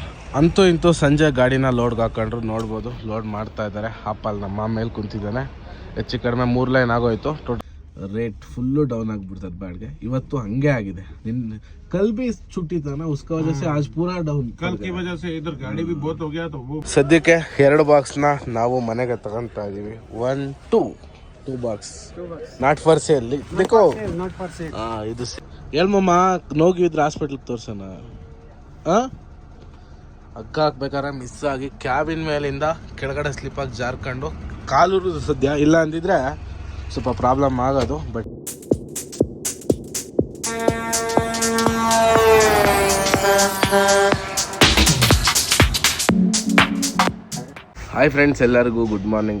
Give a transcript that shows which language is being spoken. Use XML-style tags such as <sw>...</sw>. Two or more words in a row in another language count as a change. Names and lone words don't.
<kn>ಅಂತೂ ಇಂತೂ ಸಂಜೆ ಗಾಡಿನ ಲೋಡ್ಗೆ ಹಾಕೊಂಡ್ರು ನೋಡ್ಬೋದು. ಲೋಡ್ ಮಾಡ್ತಾ ಇದ್ದಾರೆ. ಆಪಲ್ ನಮ್ಮ ಮೇಲೆ ಕುಂತಿದ್ದಾನೆ. ಹೆಚ್ಚು ಕಡಿಮೆ 3 ಲೈನ್ ಆಗೋಯ್ತು.</kn> <en>rate full down</en> <kn>ಆಗಿಬಿಡ್ತದೆ ಬಾಡಿಗೆ. ಇವತ್ತು ಹಂಗೆ ಆಗಿದೆ.</kn> <hi>ನಿನ್ನ ಕಲ್ भी छुट्टी था ना, उसका वजह से आज पूरा डाउन. कल की वजह से इधर गाड़ी भी बहुत हो गया तो वो</hi> <kn>ಸದ್ಯಕ್ಕೆ 2 ಬಾಕ್ಸ್ನ ನಾವು ಮನೆಗೆ ತಗೊಂತಾ ಇದೀವಿ.</kn> <en>1 2 box not for sale.</en> <hi>देखो</hi> <en>not for sale.</en> <kn>ಇದು ಹೇಳ್ಮಮ್ಮ ನೋಗಿದ್ರೆ ಹಾಸ್ಪಿಟ್ಲಿಗೆ ತೋರ್ಸೋಣ. ಹಗ್ಗ ಹಾಕ್ಬೇಕಾದ್ರೆ ಮಿಸ್ ಆಗಿ ಕ್ಯಾಬಿನ್ ಮೇಲಿಂದ ಕೆಳಗಡೆ ಸ್ಲಿಪ್ಪಾಗಿ ಜಾರ್ಕೊಂಡು ಕಾಲೂರು ಸದ್ಯ. ಇಲ್ಲ ಅಂದಿದ್ರೆ ಸ್ವಲ್ಪ ಪ್ರಾಬ್ಲಮ್ ಆಗೋದು.</kn> <en>but hi friends,</en> <kn>ಎಲ್ಲರಿಗೂ</kn> <en>good morning.</en>